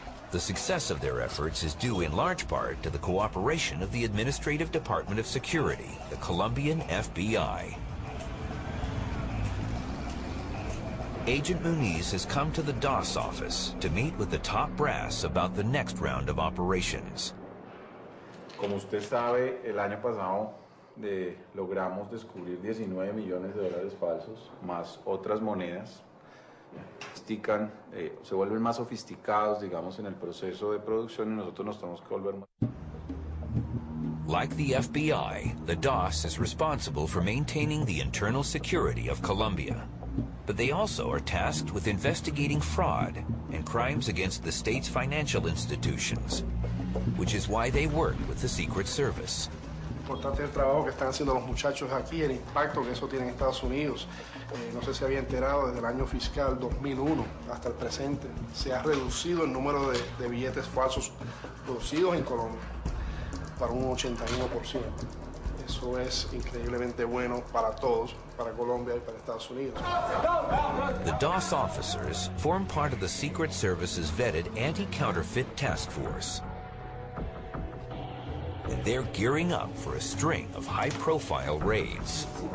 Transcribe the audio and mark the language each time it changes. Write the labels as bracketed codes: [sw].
[en] The success of their efforts is due in large part to the cooperation of the Administrative Department of Security, the Colombian FBI. Agent Muniz has come to the DOS office to meet with the top brass about the next round of operations. [es] Como usted sabe, el año pasado logramos descubrir 19 millones de dólares falsos, más otras monedas. Se vuelven más sofisticados, digamos, en el proceso de producción y nosotros nos tenemos que volver más. [en] Like the FBI, the DOS is responsible for maintaining the internal security of Colombia. But they also are tasked with investigating fraud and crimes against the state's financial institutions, which is why they work with the Secret Service. [es] Importante el trabajo que están haciendo los muchachos aquí, el impacto que eso tiene en Estados Unidos. No sé si había enterado, desde el año fiscal 2001 hasta el presente, se ha reducido el número de billetes falsos producidos en Colombia para un 81%. Eso es increíblemente bueno para todos, para Colombia y para Estados Unidos. [en] The DOS officers form part of the Secret Service's vetted anti-counterfeit task force. And they're gearing up for a string of high-profile raids.